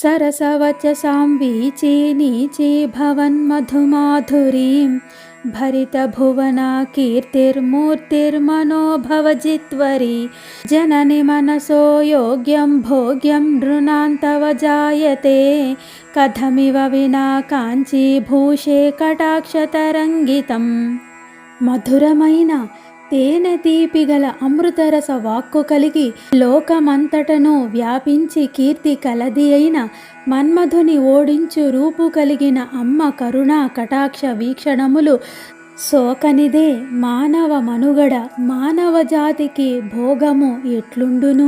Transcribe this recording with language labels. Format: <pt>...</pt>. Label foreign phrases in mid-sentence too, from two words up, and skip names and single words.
<sa>सरसवचसां वीचे नीचे भवन्मधुमाधुरीं भरितभुवना कीर्तिर्मूर्तिर्मनोभवजित्वरी जननि मनसो योग्यं भोग्यं नृणां तव जायते कथमिव विना काञ्चीभूषे कटाक्षतरङ्गितं</sa> <te>మధురమైన తేనె తీపి గల అమృతరస వాక్కు కలిగి లోకమంతటను వ్యాపించి కీర్తి కలది అయిన మన్మధుని ఓడించు రూపు కలిగిన అమ్మ కరుణా కటాక్ష వీక్షణములు సోకనిదే మానవ మనుగడ మానవ జాతికి భోగము ఎట్లుండును.</te>